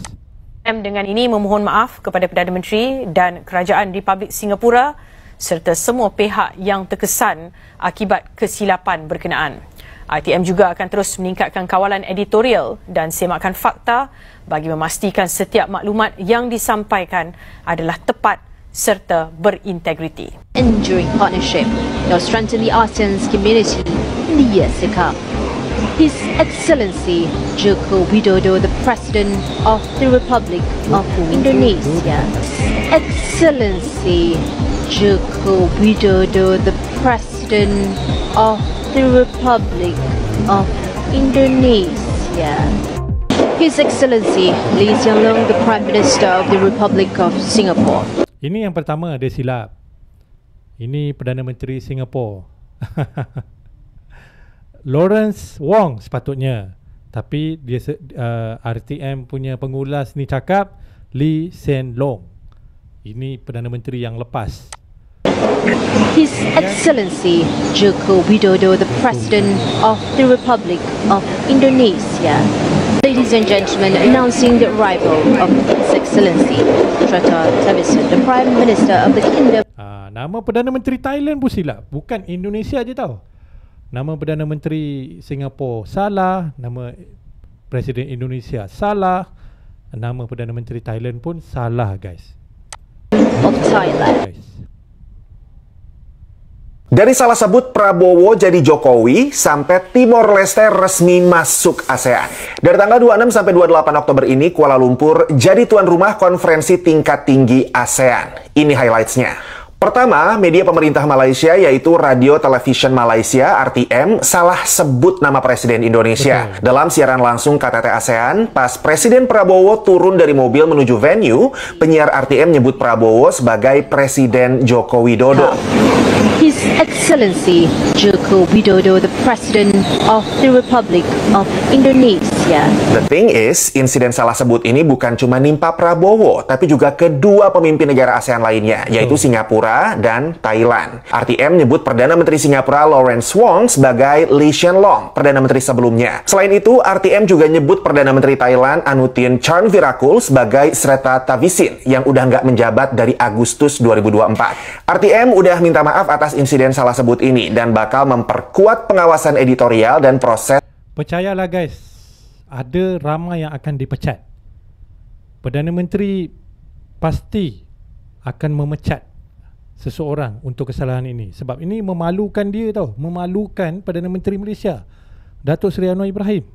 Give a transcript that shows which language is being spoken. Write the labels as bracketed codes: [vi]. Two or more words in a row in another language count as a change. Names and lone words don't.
[ms] Dengan ini memohon maaf kepada Perdana Menteri dan Kerajaan Republik Singapura serta semua pihak yang terkesan akibat kesilapan berkenaan. RTM juga akan terus meningkatkan kawalan editorial dan semakan fakta bagi memastikan setiap maklumat yang disampaikan adalah tepat serta berintegriti. [en] Enduring partnership that will strengthen the ASEAN's community in the years to come. His Excellency Joko Widodo, the President of the Republic of Indonesia. Excellency Joko Widodo, the President of the Republic of Indonesia. His Excellency Lee Hsien Loong, the Prime Minister of the Republic of Singapore. [ms] Ini yang pertama ada silap. Ini Perdana Menteri Singapura. Lawrence Wong sepatutnya, tapi dia RTM punya pengulas ni cakap Lee Hsien Loong. Ini Perdana Menteri yang lepas. [en] His Excellency Joko Widodo, the President of the Republic of Indonesia. Ladies and gentlemen, announcing the arrival of His Excellency Srettha Thavisin, the Prime Minister of the Kingdom. [ms] Nama Perdana Menteri Thailand pun silap, bukan Indonesia je tau. Nama Perdana Menteri Singapura salah, nama Presiden Indonesia salah, nama Perdana Menteri Thailand pun salah guys. [en] Of Thailand. [id] Dari salah sebut Prabowo jadi Jokowi sampai Timor Leste resmi masuk ASEAN. Dari tanggal 26 sampai 28 Oktober ini Kuala Lumpur jadi tuan rumah konferensi tingkat tinggi ASEAN. Ini highlights-nya. Pertama, media pemerintah Malaysia yaitu Radio Television Malaysia RTM salah sebut nama Presiden Indonesia. Betul. Dalam siaran langsung KTT ASEAN, pas Presiden Prabowo turun dari mobil menuju venue, penyiar RTM nyebut Prabowo sebagai Presiden Joko Widodo. [en] His Excellency Joko Widodo, the President of the Republic of Indonesia. The thing is, [id] insiden salah sebut ini bukan cuma nimpa Prabowo, tapi juga kedua pemimpin negara ASEAN lainnya, yaitu Singapura dan Thailand. RTM menyebut Perdana Menteri Singapura Lawrence Wong sebagai Lee Hsien Loong, Perdana Menteri sebelumnya. Selain itu, RTM juga nyebut Perdana Menteri Thailand Anutin Charnvirakul sebagai Srettha Thavisin yang udah nggak menjabat dari Agustus 2024. RTM udah minta maaf atas insiden salah sebut ini dan bakal memperkuat pengawasan editorial dan proses. [ms] Percayalah guys, ada ramai yang akan dipecat. Perdana Menteri pasti akan memecat seseorang untuk kesalahan ini. Sebab ini memalukan dia tau. Memalukan Perdana Menteri Malaysia, Datuk Seri Anwar Ibrahim.